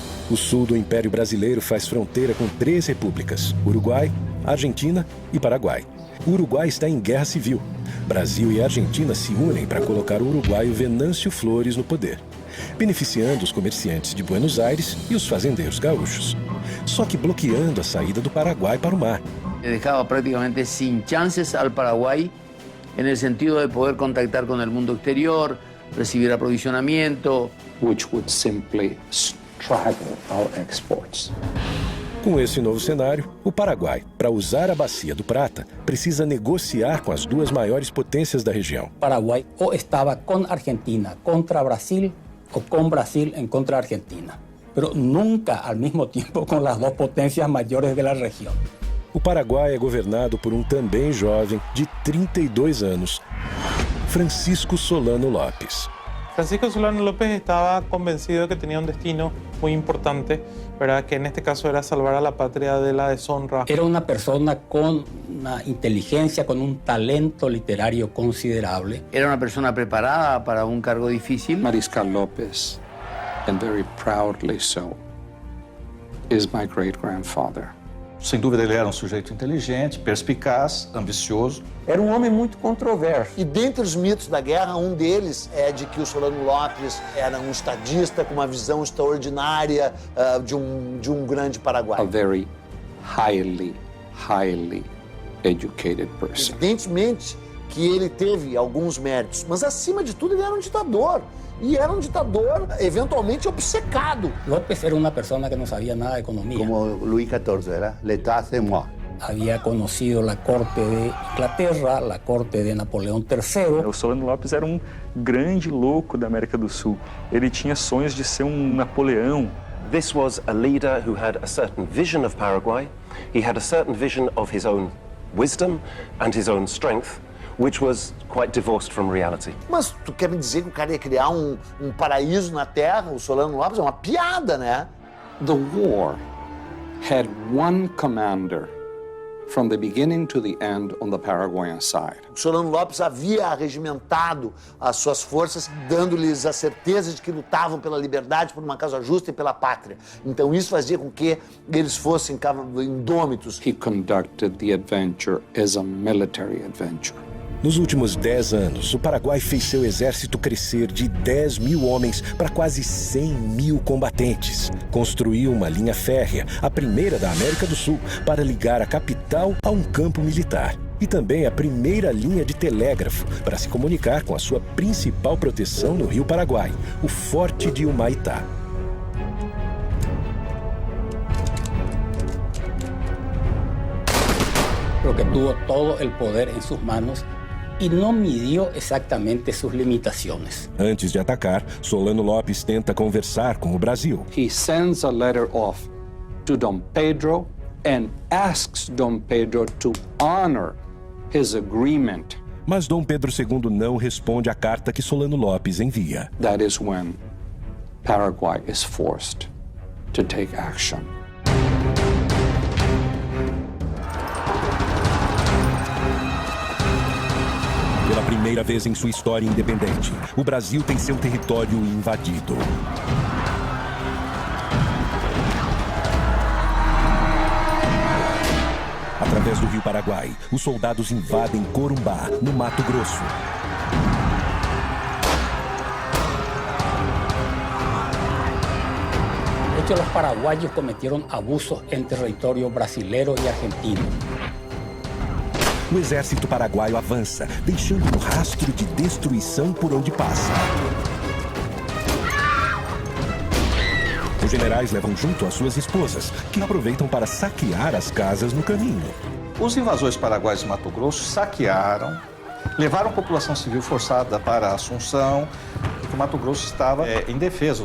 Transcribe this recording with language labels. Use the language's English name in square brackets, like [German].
[Portuguese] O sul do Império Brasileiro faz fronteira com 3 repúblicas: Uruguai, Argentina e Paraguai. O Uruguai está em guerra civil. Brasil e Argentina se unem para colocar o uruguaio Venâncio Flores no poder, beneficiando os comerciantes de Buenos Aires e os fazendeiros gaúchos, só que bloqueando a saída do Paraguai para o mar. [Spanish] Dejaba prácticamente sin chances al Paraguay en el sentido de poder contactar con el mundo exterior, recibir aprovisionamiento, [English] Which would simply straggle our exports. [Portuguese] Com esse novo cenário, o Paraguai, para usar a Bacia do Prata, precisa negociar com as 2 maiores potências da região. [Spanish] Paraguay o estaba con Argentina contra Brasil o con Brasil en contra Argentina, pero nunca al mismo tiempo con las 2 potencias mayores de la región. [Portuguese] O Paraguai é governado por um também jovem de 32 anos, Francisco Solano Lopes. [Spanish] Francisco Solano López estaba convencido de que tenía un destino muy importante, ¿verdad? Que en este caso era salvar a la patria de la deshonra. Era una persona con una inteligencia, con un talento literario considerable. Era una persona preparada para un cargo difícil. [English] Mariscal López, and very proudly so, is my great-grandfather. [Portuguese] Sem dúvida, ele era um sujeito inteligente, perspicaz, ambicioso. Era um homem muito controverso. E dentre os mitos da guerra, um deles é de que o Solano Lopes era um estadista com uma visão extraordinária de um grande Paraguai. [English] A very highly educated person. [Portuguese] Evidentemente que ele teve alguns méritos, mas acima de tudo ele era um ditador. E era um ditador eventualmente obcecado. [Spanish] López era una persona que no sabía nada de economía. [Portuguese] Como Luís XIV era, [French] l'état c'est moi. [Spanish] Había conocido la corte de Inglaterra, la corte de Napoleão III. [Portuguese] O Solano Lopes era um grande louco da América do Sul. Ele tinha sonhos de ser um Napoleão. [English] This was a leader who had a certain vision of Paraguay. He had a certain vision of his own wisdom and his own strength, which was quite divorced from reality. [Portuguese] Mas tu quer me dizer que o cara ia criar um paraíso na Terra, o Solano Lopes? É uma piada, né? [English] The war had one commander from the beginning to the end on the Paraguayan side. [Portuguese] O Solano Lopes havia arregimentado as suas forças, dando-lhes a certeza de que lutavam pela liberdade, por uma causa justa e pela pátria. Então isso fazia com que eles fossem indômitos. [English] He conducted the adventure as a military adventure. [Portuguese] Nos últimos 10 anos, o Paraguai fez seu exército crescer de 10 mil homens para quase 100 mil combatentes. Construiu uma linha férrea, a primeira da América do Sul, para ligar a capital a um campo militar. E também a primeira linha de telégrafo para se comunicar com a sua principal proteção no Rio Paraguai, o Forte de Humaitá. [Spanish] Porque tuvo todo el poder en sus manos y no midió exactamente sus limitaciones. [Portuguese] Antes de atacar, Solano Lopes tenta conversar com o Brasil. [English] He sends a letter off to Dom Pedro and asks Dom Pedro to honor his agreement. [Portuguese] Mas Dom Pedro II não responde à carta que Solano Lopes envia. [English] That is when Paraguay is forced to take action. [Portuguese] Pela primeira vez em sua história independente, o Brasil tem seu território invadido. Através do Rio Paraguai, os soldados invadem Corumbá, no Mato Grosso. [Spanish] De hecho, los paraguayos cometieron abusos en territorio brasilero y argentino. [Portuguese] O exército paraguaio avança, deixando um rastro de destruição por onde passa. Os generais levam junto as suas esposas, que aproveitam para saquear as casas no caminho. Os invasores paraguaios de Mato Grosso saquearam, levaram a população civil forçada para Assunção, porque o Mato Grosso estava indefeso.